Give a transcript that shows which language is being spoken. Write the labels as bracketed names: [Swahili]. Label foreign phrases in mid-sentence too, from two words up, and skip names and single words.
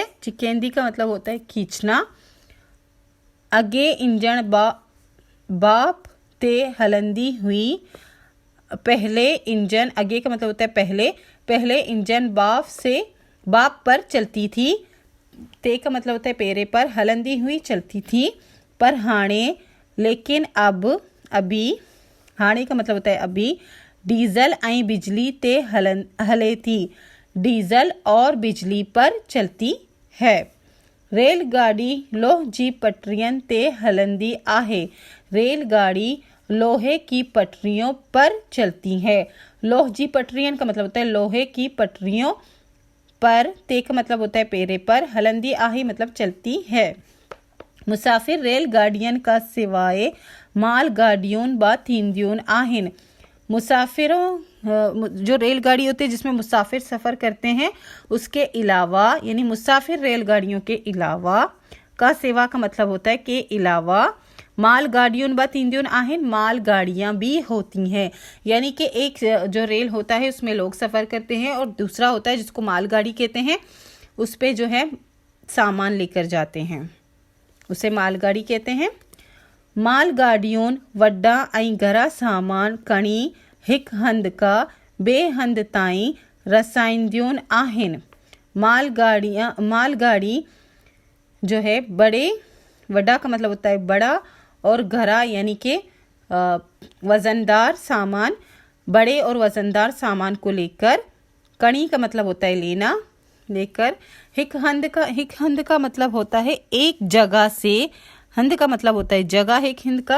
[Hindi] छिकेंदी का मतलब होता है खींचना। [Sindhi] अगे इंजन बाप ते हलंदी हुई, [Hindi] पहले इंजन, अगे का मतलब होता है पहले इंजन बाप पर चलती थी। ते का मतलब होता है पेरे पर, [Sindhi] हलंदी हुई [Hindi] चलती थी। [Sindhi] पर हाणे, [Hindi] लेकिन अब, अभी, हाणे का मतलब होता है अभी, [Sindhi] डीजल ऐं बिजली ते हले थी, [Hindi] डीजल और बिजली पर चलती है। [Sindhi] रेलगाड़ी लोह जी पटरियन ते हलंदी आहे, [Hindi] रेलगाड़ी लोहे की पटरियों पर चलती है। [Sindhi] लोह जी पटरियन [Hindi] का मतलब होता है लोहे की पटरियों पर, ते का मतलब होता है पेरे पर, [Sindhi] हलंदी आहे [Hindi] मतलब चलती है। [Sindhi] मुसाफिर रेलगाड़ियन का सिवाय मालगाड़ियों बा थींदियूं आहिनि। [Hindi] मुसाफिरों, जो रेलगाड़ी होती है जिसमें मुसाफिर सफ़र करते हैं, उसके अलावा, यानी मुसाफिर रेलगाड़ियों के अलावा, का सेवा का मतलब होता है के अलावा, [Sindhi] मालगाड़ियों ब तींदियों आहिन, [Hindi] मालगाड़ियाँ भी होती हैं। यानी कि एक जो रेल होता है उसमें लोग सफ़र करते हैं, और दूसरा होता है जिसको मालगाड़ी कहते हैं, उस पर जो है सामान लेकर जाते हैं, उसे मालगाड़ी कहते हैं। [Sindhi] मालगाड़ियों वड्डा ऐं घरा सामान खणी हिक हंध का ॿिए हंध ताईं रसाईंदियूं आहिनि। [Hindi] मालगाड़ी जो है बड़े, वड़ा का मतलब होता है बड़ा, और घरा यानी कि वज़नदार सामान, बड़े और वज़नदार सामान को लेकर। कणी का मतलब होता है लेना, लेकर। [Sindhi] हिक हंद [Hindi] का मतलब होता है एक जगह से, हंद का मतलब होता है जगह, [Sindhi] हिक हिंद [Hindi] का।